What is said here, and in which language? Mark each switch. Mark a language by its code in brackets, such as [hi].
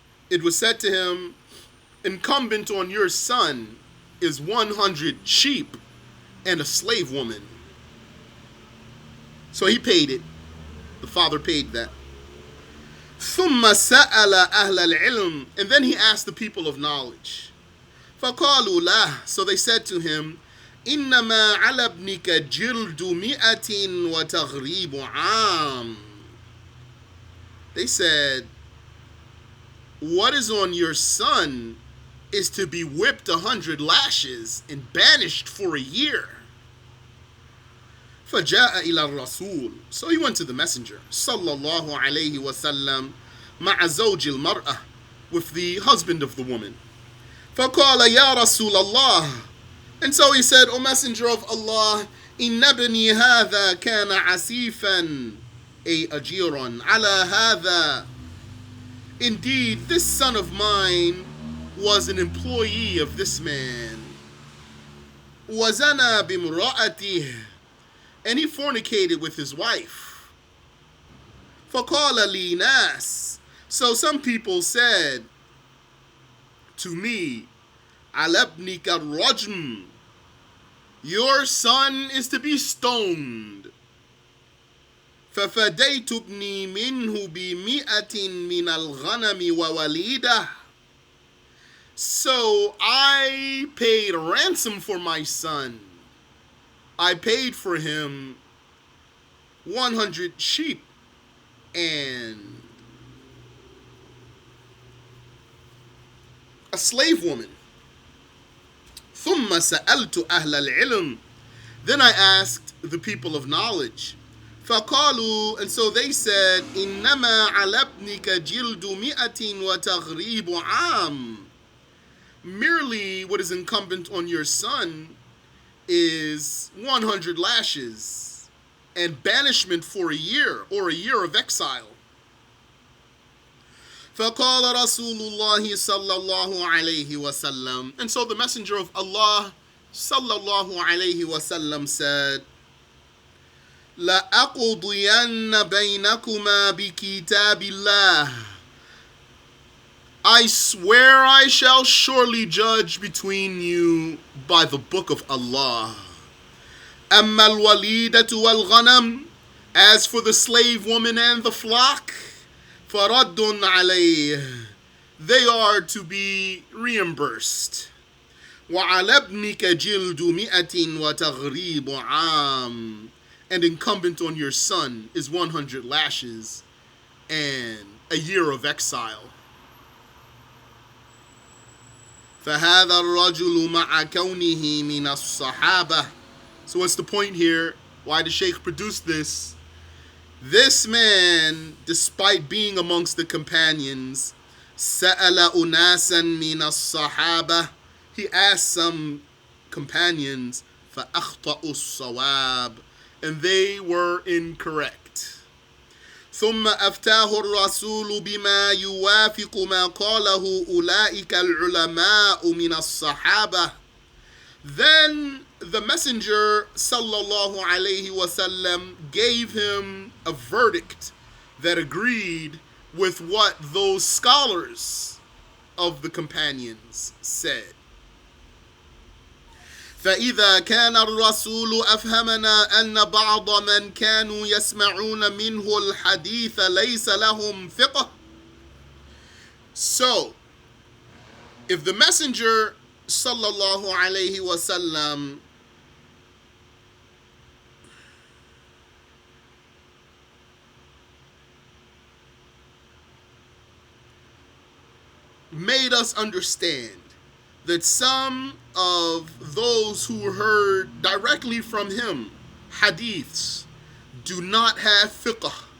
[en] It was said to him, incumbent on your son is 100 sheep and a slave woman. So he paid it. The father paid that. [ar] ثُمَّ سَأَلَ أَهْلَ الْعِلْمِ, [en] and then he asked the people of knowledge. [ar] فَقَالُوا لَهُ, [en] so they said to him, [ar] إِنَّمَا عَلَى ابْنِكَ جِلْدُ مِئَةٍ وَتَغْرِيبُ عَامٍ. [en] They said, what is on your son is to be whipped 100 lashes and banished for a year. [ar] فَجَاءَ إِلَى الرَّسُولِ, [en] so he went to the messenger, sallallahu alayhi wasallam, [ar] مَعَ زَوْجِ الْمَرْأَةِ, [en] with the husband of the woman. [ar] فَقَالَ يَا رَسُولَ اللَّهِ, [en] and so he said, O messenger of Allah, [ar] إِنَّ ابْنِي هَذَا كَانَ عَسِيفًا أي أجيرا على هذا. [en] Indeed, this son of mine was an employee of this man. [ar] وَزَنَا بِامْرَأَتِهِ, [en] and he fornicated with his wife. [ar] فَقَالَ لِي نَاسٍ, [en] so some people said to me, [ar] عَلَى ابْنِكَ الرَّجْمُ, [en] your son is to be stoned. [ar] فَفَدَيْتُ ابْنِي مِنْهُ بِمِئَةٍ مِنَ الْغَنَمِ وَوَلِيدَةٍ, [en] so I paid a ransom for my son. I paid for him 100 sheep and a slave woman. [ar] ثُمَّ سَأَلْتُ أَهْلَ الْعِلْمِ, [en] then I asked the people of knowledge. [ar] فَقَالُوا, [en] and so they said, [ar] إِنَّمَا عَلَى ابْنِكَ جِلْدُ مِئَةٍ وَتَغْرِيبُ عَامٍ. [en] Merely what is incumbent on your son is 100 lashes and banishment for a year, or a year of exile. [ar] فَقَالَ رَسُولُ اللَّهِ صَلَّى اللَّهُ عَلَيْهِ وَسَلَّمَ, [en] and so the messenger of Allah sallallahu alayhi wasallam said, [ar] لَأَقْضِيَنَّ بَيْنَكُمَا بِكِتَابِ اللَّهِ, [en] I swear I shall surely judge between you by the book of Allah. [ar] أَمَّا الْوَلِيدَةُ وَالْغَنَمُ, [en] as for the slave woman and the flock, [ar] فَرَدٌّ عَلَيْهِ, [en] they are to be reimbursed. [ar] وَعَلَى ابْنِكَ جِلْدُ مِئَةٍ وَتَغْرِيبُ عَامٍ, [en] and incumbent on your son is 100 lashes and a year of exile. [ar] فَهَذَا الرَّجُلُ مَعَ كَوْنِهِ مِنَ الصَّحَابَةِ, [en] so what's the point here? Why the Shaykh produced this? This man, despite being amongst the companions, [ar] سَأَلَ أُنَاسًا مِنَ الصَّحَابَةِ, [en] he asked some companions, [ar] فَأَخْطَأُوا الصَّوَابِ, [en] and they were incorrect. [ar] ثُمَّ أَفْتَاهُ الرَّسُولُ بِمَا يُوَافِقُ مَا قَالَهُ أُولَئِكَ الْعُلَمَاءُ مِنَ الصَّحَابَةِ, [en] then the messenger sallallahu alayhi wasallam gave him a verdict that agreed with what those scholars of the companions said. [ar] فإذا كان الرسول أفهمنا أن بعض من كانوا يسمعون منه الحديث ليس لهم فقه. [en] So, if the messenger sallallahu alayhi wasallam made us understand that some of those who heard directly from him hadiths do not have fiqh,